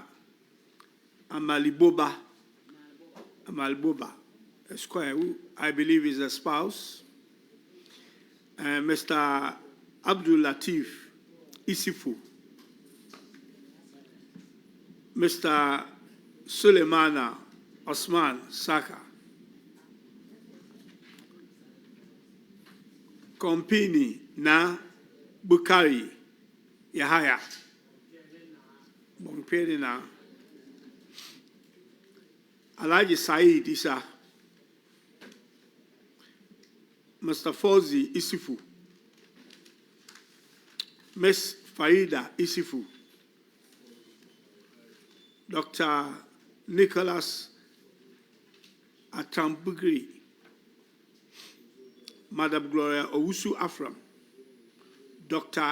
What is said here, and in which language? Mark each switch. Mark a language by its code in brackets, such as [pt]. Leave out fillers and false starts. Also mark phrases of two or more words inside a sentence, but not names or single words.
[en] Amaliboba, Esquire, who I believe is a spouse. Mr. Abdul Latif Isifu, Mr. Suleimana Osman Saka, Kompini Na Bukari Yahaya, Bomperi Na, Alhaji Said Isa, Mr. Fauzi Isifu, Ms. Farida Isifu, Dr. Nicholas Atambugri, Madam Gloria Owusu Afram, Dr.